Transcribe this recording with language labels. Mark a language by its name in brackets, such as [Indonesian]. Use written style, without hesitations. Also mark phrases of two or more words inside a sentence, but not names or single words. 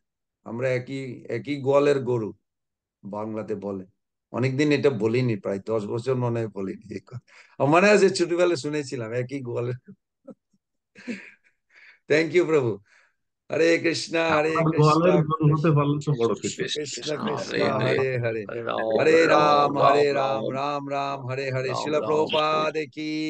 [Bangla] আমরা একই একই গোয়ালের গরু বাংলাতে বলে। অনেকদিন এটা বলিনি, প্রায় 10 বছর মনে হয় বলিনি এই কথা। আমার মনে আছে ছোটবেলায় শুনেছিলাম একই গোয়ালের। [English] Thank you [Sanskrit] প্রভু। হরে কৃষ্ণ হরে [Bangla] আপনার [Sanskrit] কৃষ্ণ [Bangla] গোয়ালের গরু হতে পারলে তো বড় কিছু। [Sanskrit] কৃষ্ণ Krishna, কৃষ্ণ Hare Hare, হরে হরে, Hare Ram, হরে Hare রাম Ram, হরে Ram রাম Ram, রাম রাম হরে হরে। Ram শিল Ram, [Bangla] প্রভুপাদ কি